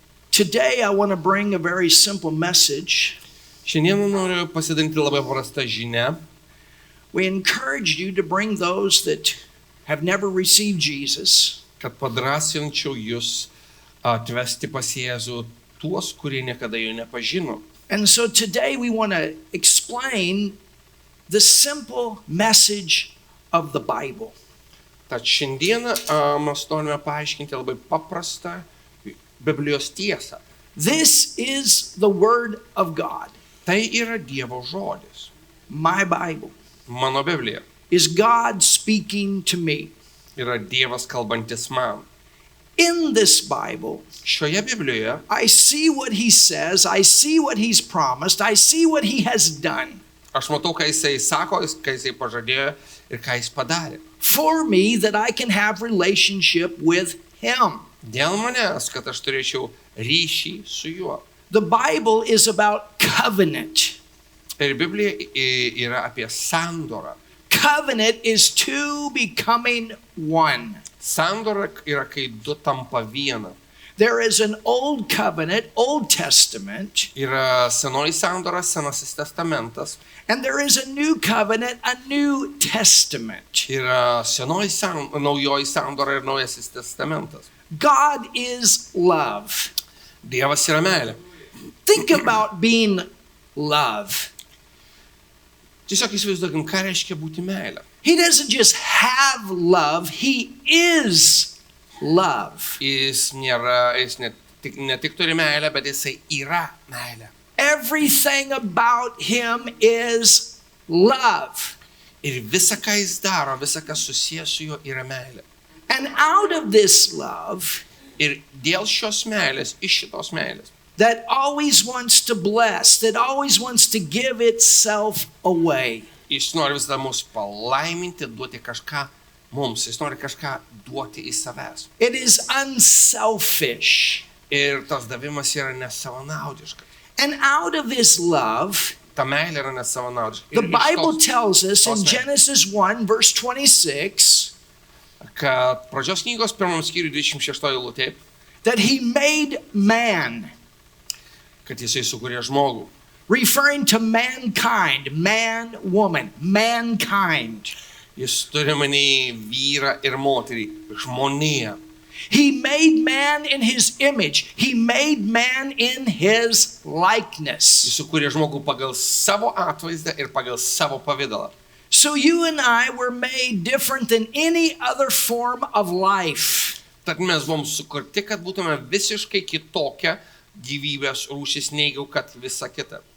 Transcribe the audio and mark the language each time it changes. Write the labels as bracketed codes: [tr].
[en] Today, I want to bring a very simple message. [lt] Šiandien noriu pasidalinti labai paprastą žinią. [en] We encourage you to bring those that have never received Jesus, [lt] Kad padrasinčiau jūs atvesti pas Jėzų tuos, kurie niekada jo nepažino. [en] and so today we want to explain the simple message of the Bible. [lt] Tad šiandieną mes norime paaiškinti labai paprastą Biblijos tiesą. [en] This is the Word of God. [lt] Tai yra Dievo žodis. [en] My Bible [lt] Mano Biblija [en] is God speaking to me. [lt] yra Dievas kalbantis man. [en] In this Bible, [lt] Šioje Biblijoje [en] I see what he says, I see what he's promised, I see what he has done [lt] aš matau, ką jisai sako, ką jisai pažadėjo ir ką jis padarė. [en] for me that I can have relationship with him. [lt] Dėl manęs, kad aš turėčiau ryšį su juo. [en] The Bible is about covenant. [lt] Ir Biblija yra apie sandorą. [en] Covenant is two becoming one. [lt] Sandora yra, kai du tampa viena. [en] There is an old covenant, Old Testament, [lt] Yra senoji sandora, senasis testamentas. [en] and there is a new covenant, a New Testament. [lt] Yra naujoji sandora ir naujasis testamentas. [en] God is love. [lt] Dievas yra meilė. [en] Think about being love. [lt] Tiesiog įsivaizduokim, ką reiškia būti meilė. [en] He doesn't just have love, he is love. [lt] Jis ne tik turi meilę, bet jisai yra meilė. [en] Everything about him is love. [lt] Ir visa, ką jis daro, visa, kas susijęs su juo, yra meilė. [en] And out of this love [lt] Ir dėl šios meilės, iš šitos meilės, [en] that always wants to bless, that always wants to give itself away, [lt] jis nori visada mus palaiminti, duoti kažką mums, jis nori kažką duoti iš savęs. [en] it is unselfish. [lt] Ir tas davimas yra nesavanaudiškas. [en] And out of his love, [lt] Ta meilė yra nesavanaudiška. [en] the [lt] Ir iš [en] Bible [lt] tos- [en] tells us in [lt] tos meilės. [en] Genesis 1, verse 26, [lt] Kad pradžios knygos 1 skyriui 26 eilutė, [en] that he made man, [lt] kad jisai sukūrė žmogų. [en] referring to mankind, man, woman, mankind. [lt] Jis turi manį vyrą ir moterį, žmoniją. [en] He made man in his image. He made man in his likeness. [lt] Jis sukūrė žmogų pagal savo atvaizdą ir pagal savo pavydalą. [en] So you and I were made different than any other form of life. [lt] Tad mes buvom sukurti, kad būtume visiškai kitokia gyvybės rūšis, neigiau, kad visa kita.